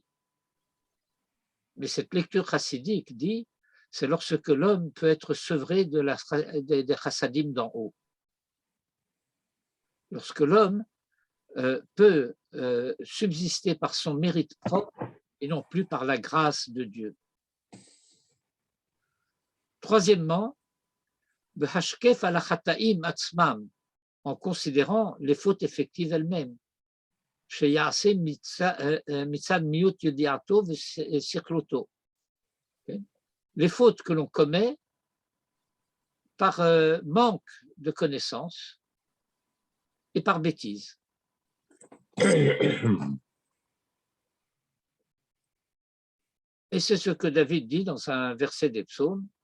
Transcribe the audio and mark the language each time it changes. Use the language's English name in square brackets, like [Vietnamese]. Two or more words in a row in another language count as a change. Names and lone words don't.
[French] Mais cette lecture chassidique dit, c'est lorsque l'homme peut être sevré des chassadim d'en haut. Lorsque l'homme peut subsister par son mérite propre et non plus par la grâce de Dieu. Troisièmement, [Hebrew] בהשקף על חטאים עצמם, [French] en considérant les fautes effectives elles-mêmes. [Hebrew] שיעשה מצד מיעוט ידיעתו ושכלותו. [French] Les fautes que l'on commet par manque de connaissances et par bêtise. Et c'est ce que David dit dans un verset des psaumes.